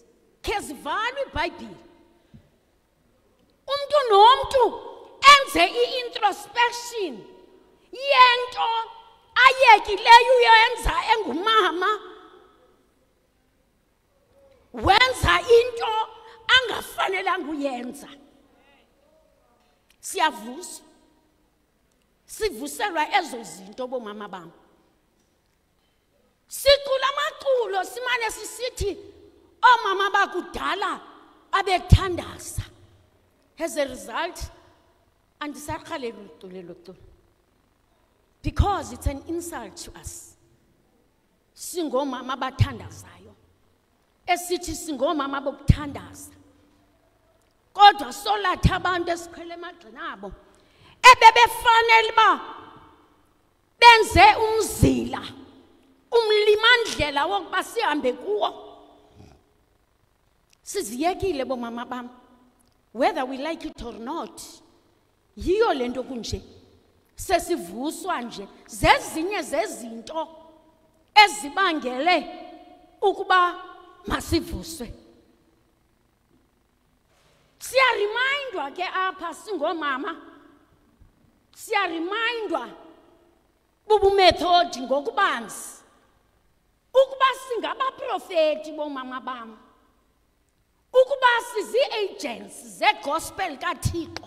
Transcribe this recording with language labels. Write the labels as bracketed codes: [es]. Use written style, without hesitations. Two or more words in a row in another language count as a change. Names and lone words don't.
[xh] Khe zivalwe iBhayibhile, umntu nomntu enze i-introspection yento ayekileyo uyenza engumama, wenza into angafanelanga uyenza. Siyavuswa, sivuselwa ezo zinto bomama bam. Sicula amaculo simane sisithi omama bakudala abekuthandaza. As a result, andisaqhalela uculo culo. [en] Because it's an insult to us. [xh] Singomama bathandazayo. Esithi singomama bokuthandaza. Kodwa solatha abantu esikhwele emagxina abo ebebefanele ba benze umzila umlimandlela wokuba sihambe kuwo. Siziyekile bomama bam, [en] whether we like it or not. [xh] Yiyo lento kunje sesivuswa nje zezinye zezinto ezibangele ukuba masivuswe. Siya remindwa ke apha singomama, siya remindwa bubu method ngokubanzi ukuba singabaprofeti bomama bam, ukuba sizi agents ze gospel kaThixo.